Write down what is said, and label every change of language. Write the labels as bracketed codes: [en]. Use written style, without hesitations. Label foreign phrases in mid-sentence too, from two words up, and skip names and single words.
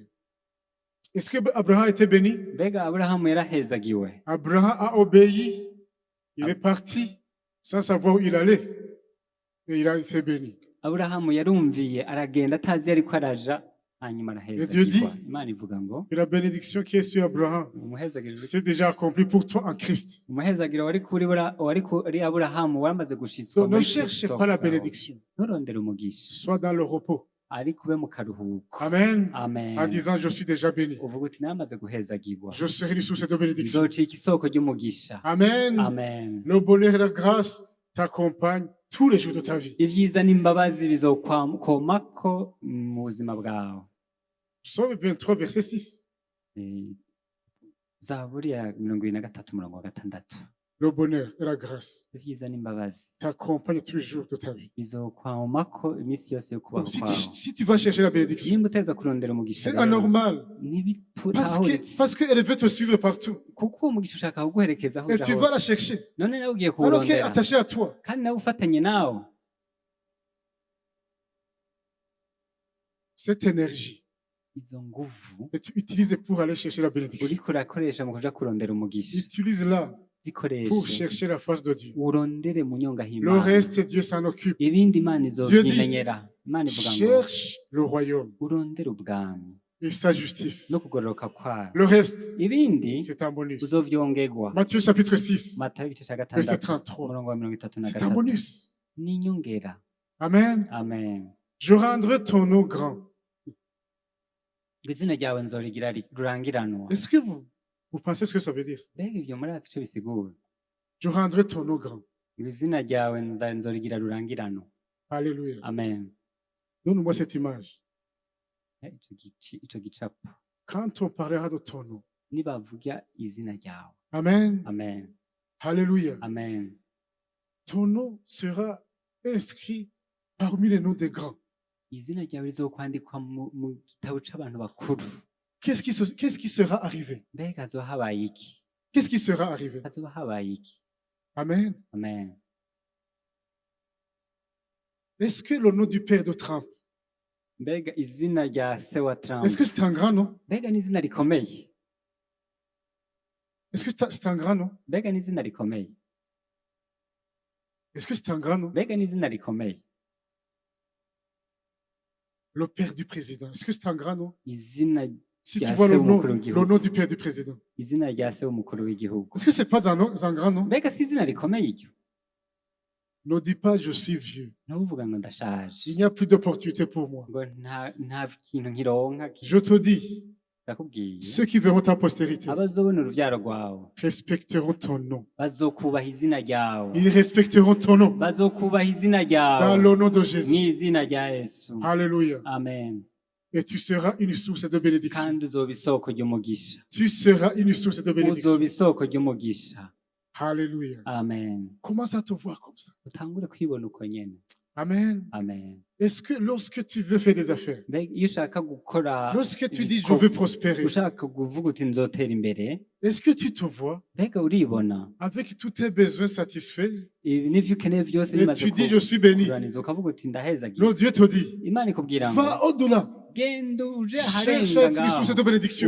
[fr] Est-ce que Abraham a été béni? [rn] mbega aburahamu yarahezagiwe [fr] Abraham a obéi, il est parti sans savoir où il allait et il a été béni. [rn] aburahamu yarumviye aragenda atazi yariko araja hanyuma arahezagirwa imana ivuga ngo [fr] Et la bénédiction qui est sur Abraham, [rn] umuhezagiro [fr] c'est déjà accompli pour toi en Christ. [rn] umuhezagiro wari kuri aburahamu waramaze gushitswa [fr] Donc, ne cherchez pas la bénédiction. [rn] nturondere umugisha [fr] Sois dans le repos. [rn] ariko ube mu karuhuko Amen. amen [fr] En disant, je suis déjà béni. [rn] uvuga uti naramaze guhezagirwa [fr] Je serai une source de bénédiction. [rn] nzocika isoko ry'umugisha Amen. amen [fr] Le bonheur et la grâce t'accompagnent tous les jours de ta vie. [rn] ibyiza n'imbabazi bizokomako mu buzima bwawe [fr] Psaume 23, verset 6. [rn] Eh, zaburi ya 23:6 [fr] Le bonheur et la grâce [rn] ibyiza n'imbabazi [fr] t'accompagnent tous les jours de ta vie. [rn] bizokwamako iminsi yose yo kubaho [fr] Donc, si [rn] kwawe [fr] si tu vas chercher la bénédiction, [rn] nimba uteza kurondera umugisha [fr] c'est [rn] rero, [fr] anormal. [rn] ntibitahuritse [fr] Parce qu'elle veut te suivre partout. [rn] kuko uwo mugisha ushaka kuguherekeza aho [fr] Et [rn] uja [fr] tu vas la [rn] hose [fr] chercher. [rn] none nawe ugiye [fr] Alors qu'elle est [rn] kuwurondera [fr] attachée à toi. [rn] kandi nawe ufatanye nawe [fr] Cette énergie [rn] izo nguvu [fr] que tu utilises pour aller chercher la bénédiction, [rn] uriko urakoresha mu kuja kurondera umugisha [fr] utilise-la pour [rn] zikoreshe [fr] chercher la face de Dieu. [rn] urondere mu [fr] Le [rn] nyongahimana [fr] reste, Dieu s'en occupe. [rn] ibindi imana [fr] Dieu dit, [rn] izovyimenyera imana ivuga ngo [fr] cherche le royaume [rn] urondere ubwami [fr] et sa justice. [rn] no kugororoka kwayo [fr] Le reste, [rn] ibindi [fr] c'est un bonus. [rn] uzovyongerwa [fr] Matthieu chapitre 6, [rn] matayo igice ca [fr] verset [rn] gatandatu [fr] 33. [rn] umurongo wa 33 [fr] C'est un bonus. [rn] n'inyongera Amen. amen [fr] Je rendrai ton nom grand. [rn] ngo izina ryawe nzorigira rurangiranwa [fr] Est-ce que vous pensez ce que ça veut dire? [rn] mbega ivyo murazi ico bisigura [fr] Je rendrai ton nom grand. [rn] ngo izina ryawe nzorigira rurangiranwa Alléluia. amen [fr] Donne-moi cette image. [rn] ico gicapo [fr] Quand on parlera de ton nom. [rn] nibavuga izina ryawe Amen. amen Alléluia. amen [fr] Ton nom sera inscrit parmi les noms des grands. [rn] izina ryawe rizokwandikwa mu gitabo c'abantu bakuru [fr] Qu'est-ce qui sera arrivé? [rn] mbega hazoba habaye iki [fr] Qu'est-ce qui sera arrivé? [rn] hazoba habaye iki Amen. amen [fr] Est-ce que le nom du père de Trump, [rn] mbega izina rya se wa Trump [fr] est-ce que c'est un grand nom? [rn] mbega n'izina rikomeye [fr] Est-ce que c'est un grand nom? [rn] mbega n'izina rikomeye [fr] Est-ce que c'est un grand nom? [rn] mbega n'izina rikomeye [fr] Le père du président, est-ce que c'est un grand nom? [rn] izina [fr] Si Yes, tu vois c'est le au nom, [rn] mukuru w'igihugu. [fr] le nom du père du président, [rn] izina rya se w'umukuru w'igihugu [fr] est-ce que c'est pas un grand nom? [rn] mbega si izina rikomeye iryo [fr] Ne dis pas je suis vieux. [rn] ntuvuga ngo ndashaje [fr] Il n'y a plus d'opportunité pour moi. [rn] ngo nta kintu nkironka [fr] Je te dis, [rn] ndakubwiye [fr] ceux qui verront ta postérité [rn] abazobona uruvyaro rwawe [fr] respecteront ton nom. [rn] bazokubaha izina ryawe [fr] Ils respecteront ton nom [rn] bazokubaha izina [fr] dans [rn] ryawe [fr] le nom de Jésus. [rn] mw'izina rya yesu Alléluia. amen [fr] Et tu seras une source de bénédiction. [rn] kandi uzoba isoko ry'umugisha [fr] Tu seras une source de bénédiction. [rn] uzoba isoko ry'umugisha Alléluia. amen [fr] Commence à te voir comme ça. [rn] utangure kwibona uko nyene Amen. amen [fr] Est-ce que lorsque tu veux faire des affaires, [rn] mbega iyo ushaka gukora [fr] lorsque tu dis je [rn] ibikorwa, [fr] veux prospérer, [rn] ushaka kuvuga uti nzotera imbere [fr] est-ce que tu te vois [rn] mbega uribona [fr] avec tous tes besoins satisfaits [rn] ibi n'ivyo ukeneye vyose [fr] et [rn] bimaze [fr] tu dis je suis béni? [rn] kuraniza ukavuga uti ndahezagiye [fr] Non, Dieu te dit, [rn] imana ikubwira ngo [fr] va au-delà. [rn] genda uje [fr] Cherche à [rn] aharenga [fr] être une source [rn] ngaho [fr] de bénédiction.